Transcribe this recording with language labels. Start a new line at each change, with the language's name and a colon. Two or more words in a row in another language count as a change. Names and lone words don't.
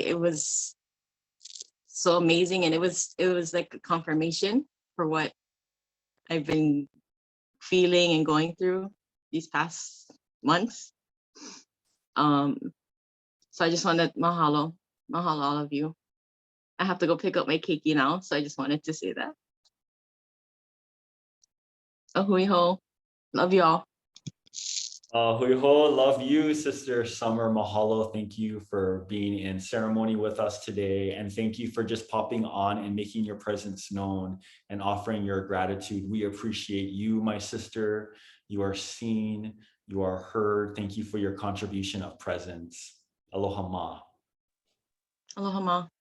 English: It was so amazing, and it was like a confirmation for what I've been feeling and going through these past months. So I just wanted mahalo all of you. I have to go pick up my keiki now, so I just wanted to say that.
Hawaiian: Ahui ho,
English: love y'all.
Hawaiian: Hui ho,
English: love you, Sister Summer. Mahalo. Thank you for being in ceremony with us today. And thank you for just popping on and making your presence known and offering your gratitude. We appreciate you, my sister. You are seen, you are heard. Thank you for your contribution of presence.
Hawaiian: Aloha ma. Aloha ma.